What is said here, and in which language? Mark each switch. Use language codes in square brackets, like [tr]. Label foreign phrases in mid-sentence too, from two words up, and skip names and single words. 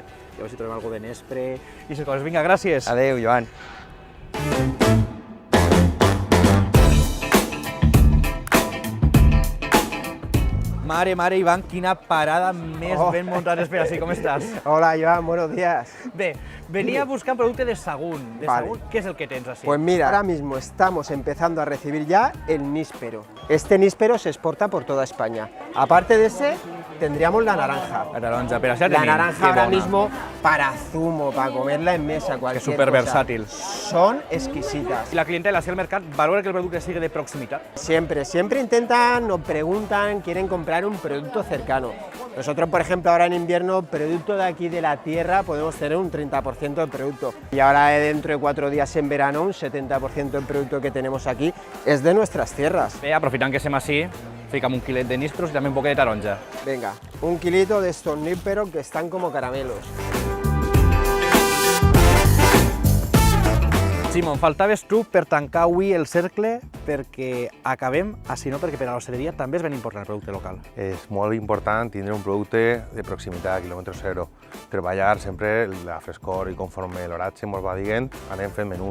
[ca] I a veure si trobem alguna de nespre i aquestes coses. Vinga, gràcies. Adéu, Joan. Mare, Iván, quina parada més ben muntada. Espera, sí, com estàs? Hola, Joan, [es] buenos días. [ca] Bé, venia a buscar un producte de Sagunt. Vale. Sagunt, [es] ¿qué es el que tens así? Pues mira, ahora mismo estamos empezando a recibir ya el níspero. Este níspero se exporta por toda España. Aparte de ese, tendríamos la naranja. [ca] La taronja, però això [es] La [ca] tenim. [es] naranja [ca] Que [es] ahora [ca] bona. [es] mismo para zumo, para comerla en mesa, cualquier [ca] Que súper [es] cosa. [ca] versátil. [es] Son exquisitas. [ca] I la clientela, si el mercat valora que el producte sigui de proximitat. [es] Siempre intentan, nos preguntan, quieren comprar un producto cercano. Nosotros, por ejemplo, ahora en invierno, producto de aquí de la tierra, podemos tener un 30% del producto. Y ahora dentro de 4 días en verano, un 70% del producto que tenemos aquí es de nuestras tierras. [ca] Bé, aprofitant que som així, fica'm un quilet de nísperos i també un poquet de taronja. [es] Venga, un kilito de estos nísperos que están como caramelos. [ca] Simon, faltaves tu per tancar avui el cercle perquè acabem, així no, perquè per a l'hostaleria també és ben important el producte local. És molt important tindre un producte de proximitat, quilòmetre zero. Treballar sempre la frescor i conforme l'oratge ens va dient, anem fent menús.